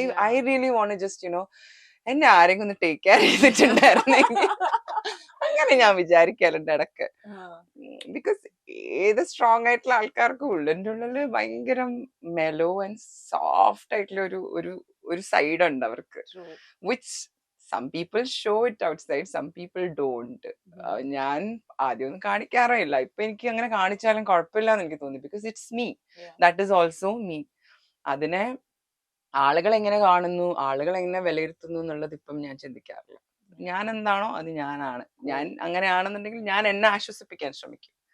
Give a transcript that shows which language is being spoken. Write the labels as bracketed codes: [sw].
[en] I really want just [ml] എന്നെ ആരെങ്കിലും ഒന്ന് ടേക്ക് കെയർ ചെയ്തിട്ടുണ്ടായിരുന്നെങ്കിൽ അങ്ങനെ ഞാൻ വിചാരിക്കാറുണ്ട് ഇടക്ക്. ബിക്കോസ് ഏത് സ്ട്രോങ് ആയിട്ടുള്ള ആൾക്കാർക്കും ഉള്ളിൻ്റെ ഉള്ളില് ഭയങ്കര മെലോ ആൻഡ് സോഫ്റ്റ് ആയിട്ടുള്ള ഒരു സൈഡ് ഉണ്ട് അവർക്ക്, which [en] some people show it outside, some people don't. [ml] ഞാൻ ആദ്യമൊന്നും കാണിക്കാറേ ഇല്ല. ഇപ്പൊ എനിക്ക് അങ്ങനെ കാണിച്ചാലും കുഴപ്പമില്ലാന്ന് എനിക്ക് തോന്നി. [en] Because it's me, that is also me. [ml] അതിനെ ആളുകൾ എങ്ങനെ കാണുന്നു, ആളുകൾ എങ്ങനെ വിലയിരുത്തുന്നു എന്നുള്ളത് ഇപ്പം ഞാൻ ചിന്തിക്കാറില്ല. ഞാൻ എന്താണോ അത് ഞാനാണ്. ഞാൻ അങ്ങനെയാണെന്നുണ്ടെങ്കിൽ ഞാൻ എന്നെ ആശ്വസിപ്പിക്കാൻ ശ്രമിക്കും.